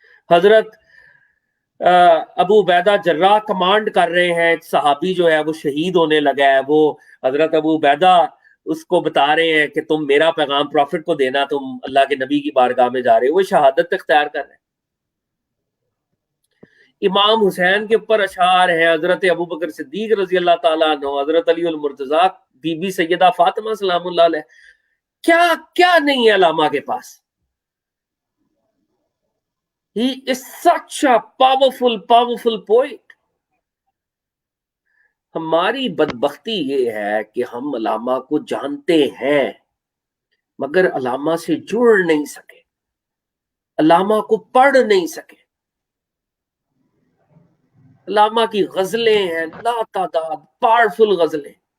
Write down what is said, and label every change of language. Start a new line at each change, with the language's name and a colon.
Urdu: حضرت ابو عبیدہ جراح کمانڈ کر رہے ہیں، صحابی جو ہے وہ شہید ہونے لگا ہے، وہ حضرت ابو عبیدہ اس کو بتا رہے ہیں کہ تم میرا پیغام پروفٹ کو دینا، تم اللہ کے نبی کی بارگاہ میں جا رہے ہو، وہ شہادت اختیار کر رہے ہیں. امام حسین کے اوپر اشعار ہیں، حضرت ابوبکر صدیق رضی اللہ تعالیٰ عنہ، حضرت علی المرتضیٰ، بی بی سیدہ فاطمہ سلام اللہ علیہ. کیا کیا نہیں ہے علامہ کے پاس.
English: He is such a powerful poet.
Urdu: ہماری بدبختی یہ ہے کہ ہم علامہ کو جانتے ہیں مگر علامہ سے جڑ نہیں سکے، علامہ کو پڑھ نہیں سکے. علامہ کی غزلیں ہیں لا تعداد، پاورفل غزلیں.